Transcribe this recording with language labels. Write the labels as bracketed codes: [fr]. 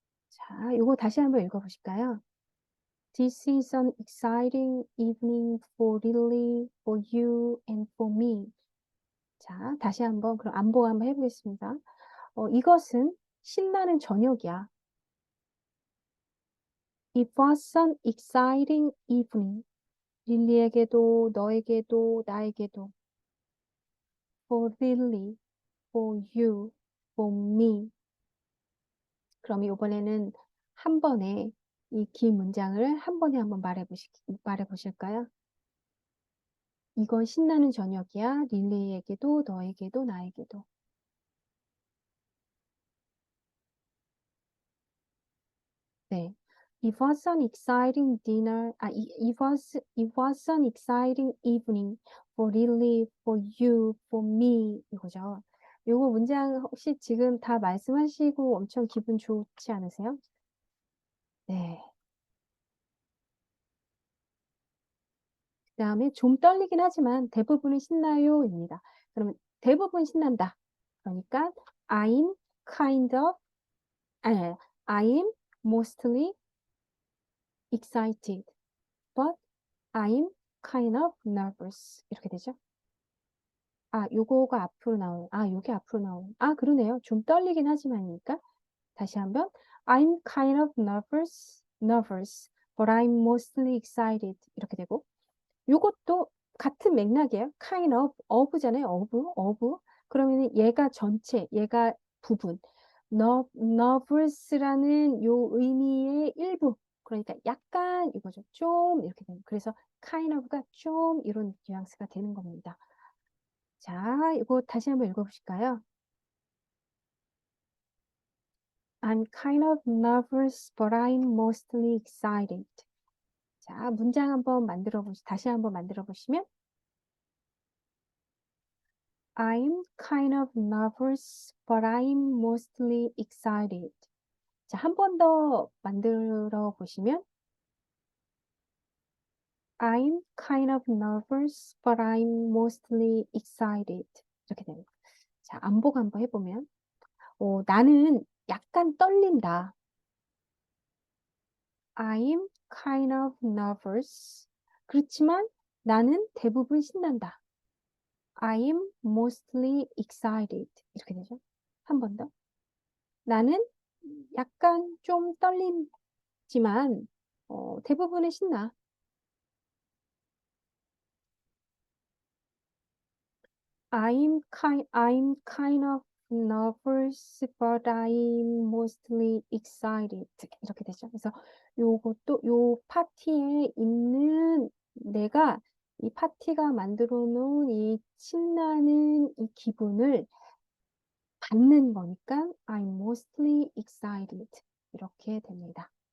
[ko] 자, 요거 다시 한번 읽어보실까요? [en] This is an exciting evening for Lily, for you, and for me. [ko] 자, 다시 한번 그럼 안보 한번 해보겠습니다. 이것은 신나는 저녁이야. [en] It was an exciting evening. [ko] 릴리에게도 너에게도 나에게도. [en] For Lily, for you, for me. [ko] 그럼 이번에는 한 번에 이 긴 문장을 한 번에 한번 말해보실까요? 이건 신나는 저녁이야. 릴리에게도 너에게도 나에게도. 네. [en] It was an exciting it was an exciting evening for Lily, for you, for me. [ko] 이거죠. 요거 문장 혹시 지금 다 말씀하시고 엄청 기분 좋지 않으세요? 네. 그 다음에 좀 떨리긴 하지만 대부분은 신나요입니다. 그러면 대부분 신난다. 그러니까 [en] I'm kind of, [ko] 아니, [en] I'm mostly excited, but I'm kind of nervous. [ko] 이렇게 되죠. 요거가 앞으로 요게 앞으로 나오는. 그러네요. 좀 떨리긴 하지만이니까. 다시 한번. [en] I'm kind of nervous, but I'm mostly excited. [ko] 이렇게 되고. 요것도 같은 맥락이에요. kind of잖아요. of. 그러면 얘가 전체, 얘가 부분. nervous라는 요 의미의 일부. 그러니까 약간 이거죠. 좀 이렇게 되는. 그래서 kind of가 좀 이런 뉘앙스가 되는 겁니다. 자, 이거 다시 한번 읽어보실까요? [en] I'm kind of nervous, but I'm mostly excited. [ko] 자, 문장 한번 다시 한번 만들어 보시면 [en] I'm kind of nervous, but I'm mostly excited. [ko] 자, 한 번 더 만들어 보시면 [en] I'm kind of nervous, but I'm mostly excited. [ko] 이렇게 됩니다. 자, 안복 한번 해보면 나는 약간 떨린다. [en] I'm kind of nervous. [ko] 그렇지만 나는 대부분 신난다. [en] I'm mostly excited. [ko] 이렇게 되죠. 한 번 더. 나는 약간 좀 떨리지만 대부분은 신나. [en] I'm kind of nervous, but I'm mostly excited. [ko] 이렇게 되죠. 그래서 요것도 요 파티에 있는 내가 이 파티가 만들어 놓은 이 신나는 이 기분을 받는 거니까 [en] I'm mostly excited. [ko] 이렇게 됩니다.